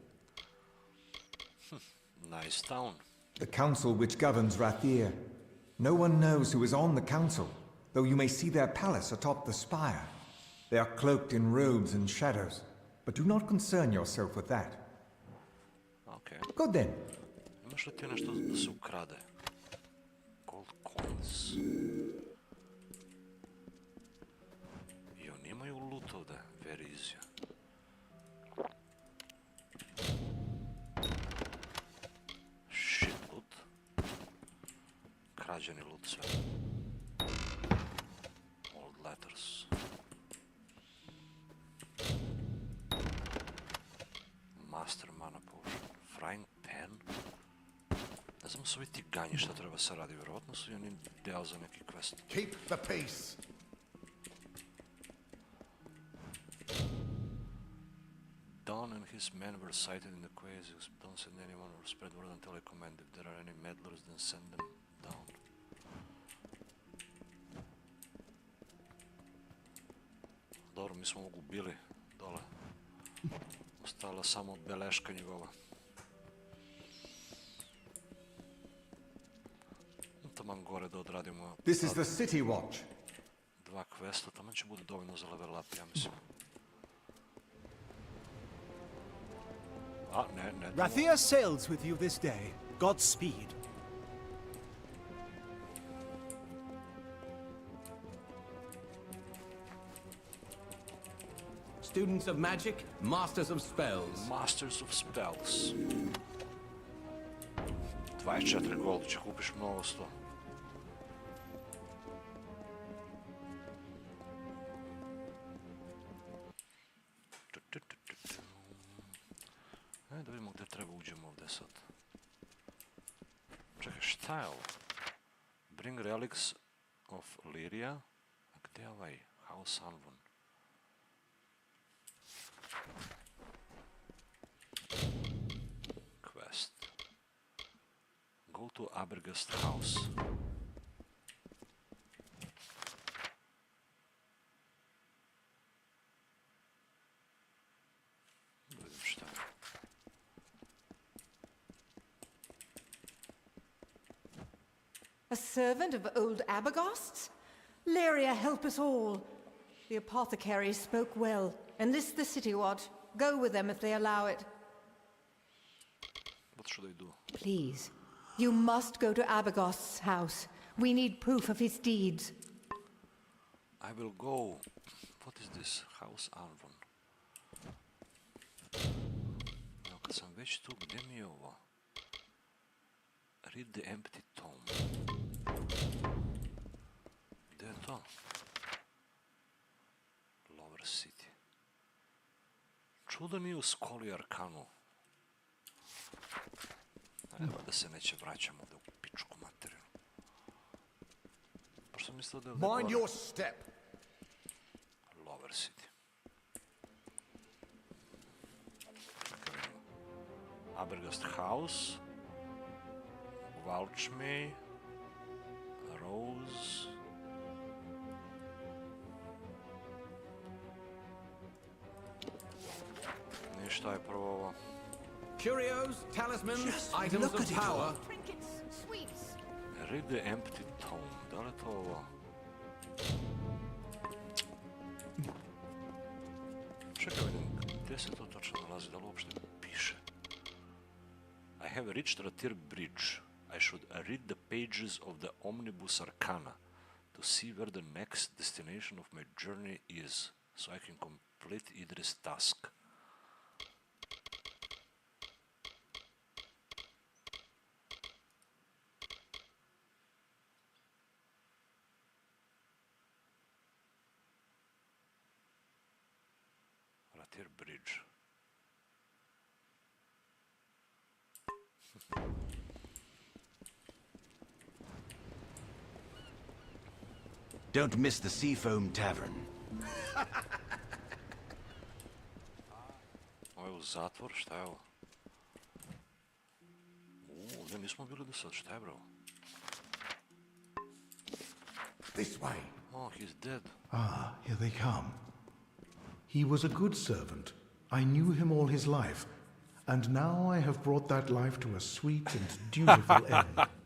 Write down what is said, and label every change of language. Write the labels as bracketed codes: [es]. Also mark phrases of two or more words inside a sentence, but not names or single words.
[en] Nice town. The council which governs Rathir. No one knows who is on the council, though you may see their palace atop the spire. They are cloaked in robes and shadows, but do not concern yourself with that. Okay. Good then. [bs] Imaš li ti nešto da se ukrade? [en] Gold coins. [bs] I oni imaju loot ovdje, [en] very easy. Shit loot. [bs] Krađeni loot sve. [en] Old letters. Master mana potion. Frying pan. [bs] Ne znam su ovi ti ganji šta treba se radi, vjerovatno su i oni deo za neki quest. [en] Keep the pace. Don and his men were sighted in the quays. Don't send anyone or spread word until I command. If there are any meddlers, then send them down. [bs] Dobro, mi smo ovog ubili dole. Ostala samo beleška njegova. taman gore da odradimo. [en] This is the City Watch. [bs] 2 questa, taman će bude dovoljno za level up, ja mislim. A, ne. [en] Rathia sails with you this day. Godspeed. Students of magic, masters of spells. Masters of spells. [bs] 24 gold će kupiš mnogo sto. Da vidimo gdje treba uđemo ovdje sad. Čekaj, šta je ovo? [en] Bring relics of Lyria. [bs] A gdje je ovaj? [en] House Anvon. Quest. Go to Abergast house. [bs] Da vidim šta je. [en] A servant of old Abergast's? Lyria, help us all. The apothecary spoke well. Enlist the city watch. Go with them if they allow it. What should I do? Please. You must go to Abergast's house. We need proof of his deeds. I will go. What is this? House Anvon. [bs] Evo, kad sam već tu, gdje mi je ovo? [en] Read the empty tome. [bs] Gdje je to? [en] Lower City. [bs] Čudo nije u skoli Arkanu. Evo da se neće vraćam ovdje u pičku materiju. Baš sam mislio da je ovdje [en] Mind [bs] gore. [en] your step. Lower City. [bs] Čekaj, vidimo. [en] Abergast House. Vouch me. Rose. [bs] Ništa je prvo ovo. [en] Curios, talismans, items of power. Trinkets, sweets. Read the empty tome. [bs] Da li je to ovo? Čekaj, vidim, gdje se to točno nalazi? Da li uopšte piše? [en] I have reached Ratir Bridge. I should read the pages of the Omnibus Arcana to see where the next destination of my journey is, so I can complete Idris' task. Ratir Bridge. Don't miss the Seafoam Tavern. [bs] Ovo je u zatvor, šta je ovo? Ovdje nismo bili do sad, šta je bro? [en] This way. Oh, he's dead. Ah, here they come. He was a good servant. I knew him all his life. And now I have brought that life to a sweet and dutiful end.